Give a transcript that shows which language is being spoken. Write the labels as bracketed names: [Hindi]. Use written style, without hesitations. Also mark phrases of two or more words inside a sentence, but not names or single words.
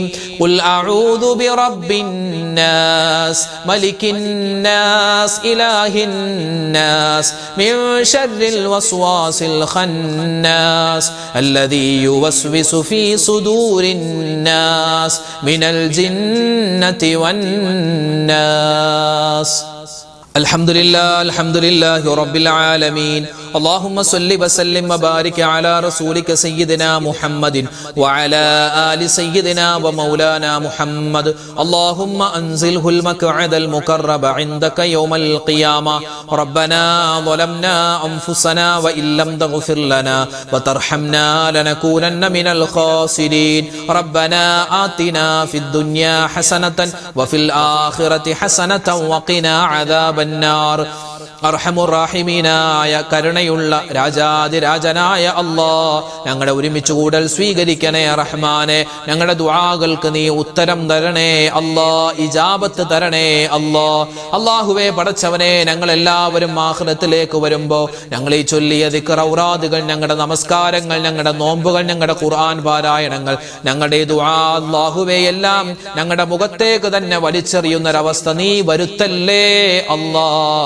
[Arabic] قل أعوذ برب الناس ملك الناس إله الناس من شر الوسواس الخناس الذي يوسوس في صدور الناس من الجنة والناس. الحمد لله رب العالمين. اللهم صل وسلم وبارك على رسولك سيدنا محمد وعلى آل سيدنا ومولانا محمد. اللهم أنزله المقعد المقرب عندك يوم القيامة. ربنا ظلمنا أنفسنا وإن لم تغفر لنا وترحمنا لنكونن من الخاسرين. ربنا آتنا في الدنيا حسنة وفي الآخرة حسنة وقنا عذاب النار. [Malayalam] അർഹമുറാഹിമീനായ കരുണയുള്ള രാജാതിരാജനായ അല്ലാഹ്, ഞങ്ങളുടെ ഒരുമിച്ച് കൂടൽ സ്വീകരിക്കണേ റഹ്മാനെ. ഞങ്ങളുടെ ദുആകൾക്ക് നീ ഉത്തരം തരണേ അല്ലാഹ്, ഇജാബത്ത് തരണേ അല്ലാഹ്. അല്ലാഹുവേ പടച്ചവനെ, ഞങ്ങളെല്ലാവരും ആഖിറത്തിലേക്ക് വരുമ്പോൾ ഞങ്ങൾ ഈ ചൊല്ലിയ ദിക്ർ ഔറാദുകൾ, ഞങ്ങളുടെ നമസ്കാരങ്ങൾ, ഞങ്ങളുടെ നോമ്പുകൾ, ഞങ്ങളുടെ ഖുർആൻ പാരായണങ്ങൾ, ഞങ്ങളുടെ ദുആ അല്ലാഹുവേ എല്ലാം ഞങ്ങളുടെ മുഖത്തേക്ക് തന്നെ വലിച്ചെറിയുന്നൊരവസ്ഥ നീ വരുത്തല്ലേ അല്ലാഹ്.